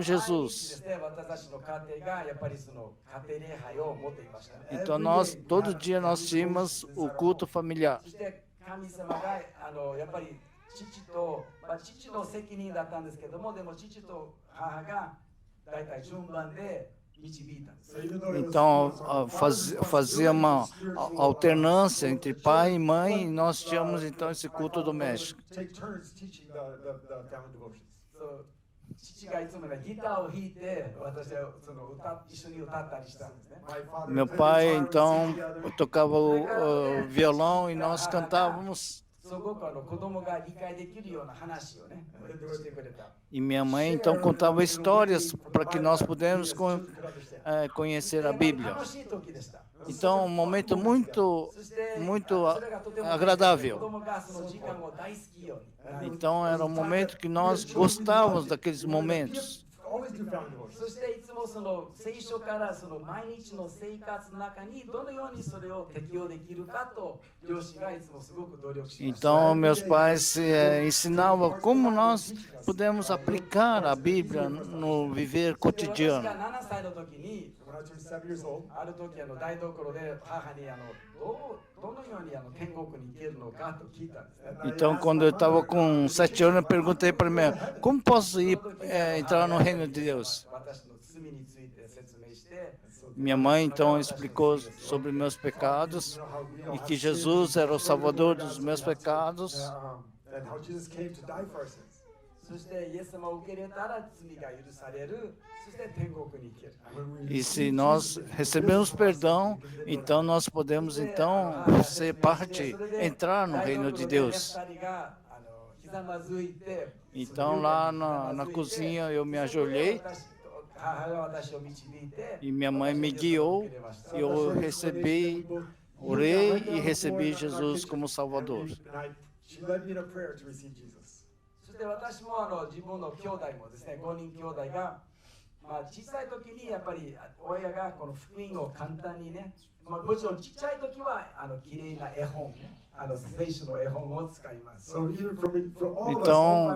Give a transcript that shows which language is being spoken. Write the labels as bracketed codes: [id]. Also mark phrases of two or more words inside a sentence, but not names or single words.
[ja] 毎日で Jesus. すね、私たちの家庭がやっぱりその家庭礼拝を持っていましたね。 [pt] Então, todo dia nós tínhamos o culto familiar. [ja] そして神様がやっぱり父と、父の責任だったんですけども、でも父と母が大体順番で導いたんです。 [en] So even though it was [pt] Então, [en] spiritual, [pt] fazia uma [en] spiritual, [pt] alternância entre pai e mãe, e nós tínhamos então esse culto doméstico. [en] take turns teaching the family devotions. [ja] そう父がいつもねギターを弾いて、私はその一緒に歌ったりしたんですね。 [en] My father [pt] Meu [en] played [pt] pai [en] guitar, we [pt] então [en] sang together. [pt] tocava o violão e nós cantávamos. [ja] すごく子供が理解できるような話をねしてくれた。 [pt] E minha mãe então contava histórias para que nós pudéssemos conhecer a Bíblia. [ja] 楽しい時でした。 [pt] Então, um momento muito [ja] そして、 [pt] muito [ja] それがとても [pt] agradável. [ja] 子供がその時間を大好きように。 [pt] Então, era um momento que nós gostávamos daqueles momentos. [en] Always do family devotions. [ja] そしていつもその聖書からその毎日の生活の中にどのようにそれを適用できるかと両親がいつもすごく努力しました。 [pt] Então, meus pais ensinavam como nós podemos aplicar a Bíblia no viver [ja] 私 [pt] cotidiano. [ja] が7歳の時に [en] When I turned 7 years old, [ja] ある時台所で母にどのように天国に行けるのかと聞いたんですね。 [pt] Então, quando eu estava com 7 anos, eu perguntei para mim: como posso entrar no reino de Deus? [ja] 私の罪について説明して、 [pt] Minha mãe então explicou sobre meus pecados e que Jesus era o salvador dos meus pecados. [en] and how Jesus came to die for our sins. [ja] そしてイエス様を受け入れたら罪が許される。そして天国に行ける。 [pt] E se nós recebemos perdão, então nós podemos então ser parte, entrar no reino de Deus. [ja] 二人がひざまずいて、 [pt] Então lá na cozinha eu me ajoelhei [ja] 母が私を導いて、 [pt] e minha mãe me guiou e eu recebi, orei e recebi Jesus como Salvador. [en] She led me in a prayer to receive Jesus. [ja] そして私も自分の兄弟もですね、5人兄弟が、小さい時にやっぱり親がこの福音を簡単にね、もちろんちっちゃい時はきれいな絵本ね、聖書の絵本を使います。 [en] So even for all of us, all [pt] Então,